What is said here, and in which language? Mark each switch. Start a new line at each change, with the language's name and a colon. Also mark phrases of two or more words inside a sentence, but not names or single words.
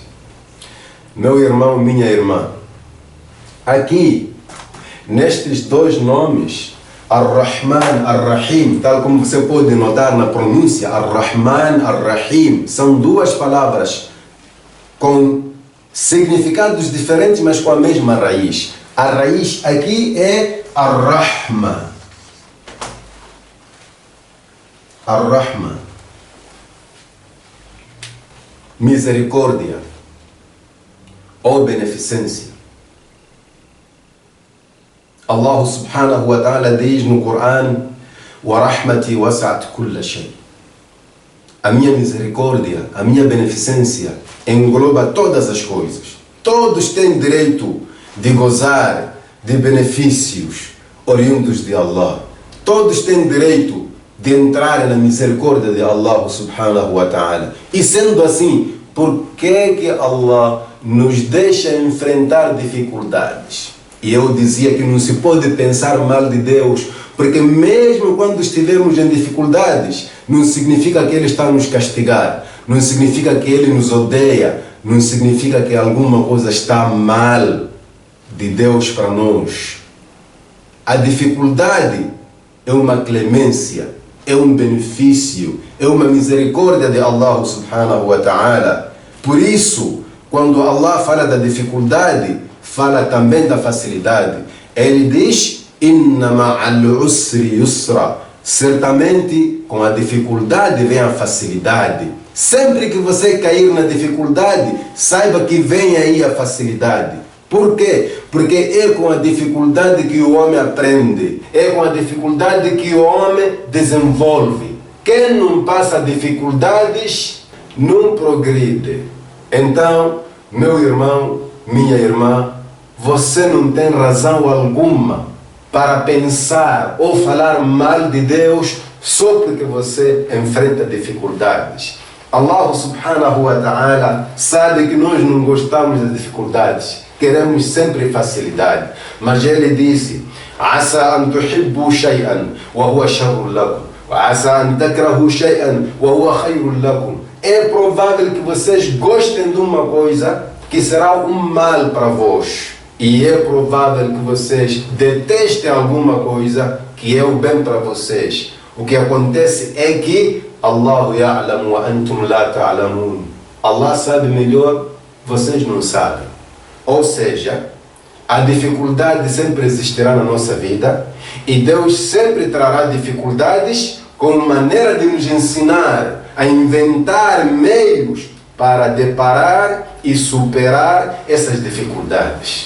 Portuguese: Meu irmão, minha irmã, aqui, nestes dois nomes,
Arabic: الرحمن، الرحيم,
Portuguese: tal como você pode notar na pronúncia,
Arabic: الرحمن، الرحيم,
Portuguese: são duas palavras com significados diferentes, mas com a mesma raiz. A raiz aqui é Ar-Rahma. Ar-Rahma. Misericórdia ou beneficência.
Arabic: الله سبحانه وتعالى
Portuguese: diz no Corão:
Arabic: "ورحمتي وسعت كل شيء."
Portuguese: A minha misericórdia, a minha beneficência engloba todas as coisas. Todos têm direito de gozar de benefícios oriundos de Allah. Todos têm direito de entrar na misericórdia de
Arabic: الله سبحانه وتعالى.
Portuguese: E sendo assim, por que Allah nos deixa enfrentar dificuldades? E eu dizia que não se pode pensar mal de Deus, porque mesmo quando estivermos em dificuldades, não significa que Ele está a nos castigar, não significa que Ele nos odeia, não significa que alguma coisa está mal de Deus para nós. A dificuldade é uma clemência, é um benefício, é uma misericórdia de
Arabic: الله سبحانه وتعالى.
Portuguese: Por isso, quando Allah fala da dificuldade, fala também da facilidade. Ele diz:
Arabic: "إن مع العسر يسرا."
Portuguese: Certamente, com a dificuldade vem a facilidade. Sempre que você cair na dificuldade, saiba que vem aí a facilidade. Por quê? Porque é com a dificuldade que o homem aprende. É com a dificuldade que o homem desenvolve. Quem não passa dificuldades, não progride. Então, meu irmão, minha irmã, você não tem razão alguma para pensar ou falar mal de Deus só porque você enfrenta dificuldades.
Arabic: الله سبحانه وتعالى
Portuguese: sabe que nós não gostamos das dificuldades, queremos sempre facilidade. Mas Ele disse:
Arabic: "عسى أن تحبوا شيئا وهو شر لكم، وعسى أن تكرهوا شيئا وهو خير لكم."
Portuguese: É provável que vocês gostem de uma coisa que será um mal para vós. E é provável que vocês detestem alguma coisa que é o bem para vocês. O que acontece é que
Arabic: الله يعلم وأنتم لا تعلمون.
Portuguese: Allah sabe melhor, vocês não sabem. Ou seja, a dificuldade sempre existirá na nossa vida e Deus sempre trará dificuldades como maneira de nos ensinar a inventar meios para deparar e superar essas dificuldades.